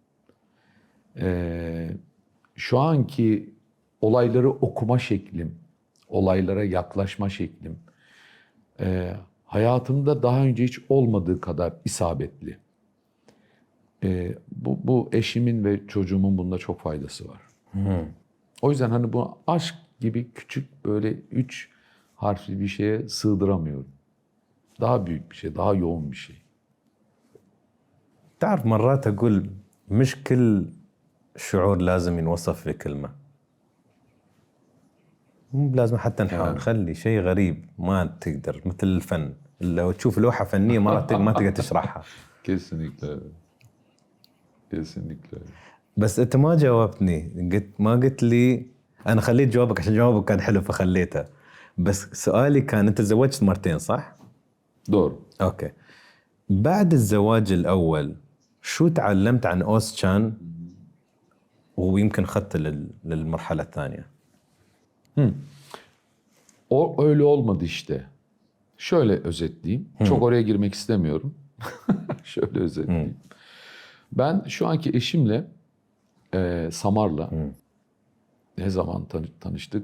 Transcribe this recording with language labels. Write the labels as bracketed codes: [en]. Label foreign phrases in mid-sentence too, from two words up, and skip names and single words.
[tr] Şu anki olayları okuma şeklim, olaylara yaklaşma şeklim, hayatımda daha önce hiç olmadığı kadar isabetli. Bu eşimin ve çocuğumun bunda çok faydası var. O yüzden hani bu aşk gibi küçük böyle 3 harfli bir şeye sığdıramıyorum. Daha büyük bir şey, daha yoğun bir şey. [ar] تعرف مرات أقول مش كل شعور لازم ينوصف في كلمة. مو لازم حتى نحاول نخلي شيء غريب ما تقدر مثل الفن. لو تشوف لوحة فنية ما تقدر تشرحها. [tr] Kesinlikle. Kesinlikle. [ar] بس أنت ما جاوبتني ما قلت لي أنا خليت جوابك عشان جوابك كان حلو فخليته. بس سؤالي كان أنت تزوجت مرتين صح؟ [tr] Doğru. [ar] أوكي. بعد الزواج الأول شو تعلمت عن أوزتشان ويمكن خدت للمرحلة الثانية؟ [tr] O öyle olmadı işte. Şöyle özetleyeyim. Çok oraya girmek istemiyorum. Şöyle özetleyeyim. Ben şu anki eşimle Samar'la ne zaman tanıştık?